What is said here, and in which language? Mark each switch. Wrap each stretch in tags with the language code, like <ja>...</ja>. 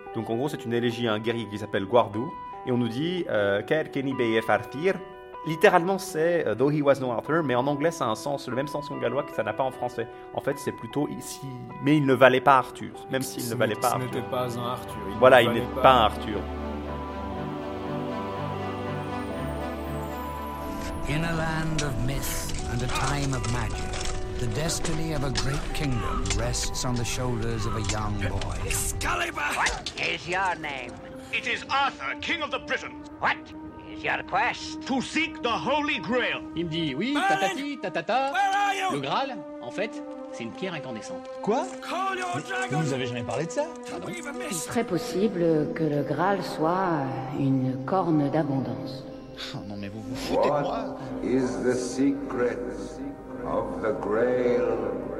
<fr>Donc, en gros, c'est une élégie à un guerrier qui s'appelle Guardou. Et on nous dit,</fr> <cy>caer keni bei ef artir.</cy> <fr>Littéralement, c'est «</fr> <en>though he was no Arthur</en> <fr>», mais en anglais, ça a un sens, le même sens qu'en gallois, que ça n'a pas en français. En fait, c'est plutôt « si... mais il ne valait pas Arthur », même s'il ne valait pas Arthur. Ce n'était pas un Arthur. Voilà, il n'est pas un Arthur.</fr> <en>In a land of myth and a time of magic, the destiny of a great kingdom rests on the shoulders of a young boy. Excalibur! What is your name? It is Arthur, king of the Britons. What? Your quest to seek the Holy Grail.</en> <fr>Il me dit oui, tatati, tatata.</fr> <en>Where are you?</en> <fr>Le Graal, en fait, c'est une pierre incandescente. Quoi? Vous nous avez jamais parlé de ça? Pardon? Il serait possible que le Graal soit une corne d'abondance. Oh non, mais vous vous foutez de moi.</fr> <en>What is the secret of the Grail?</en>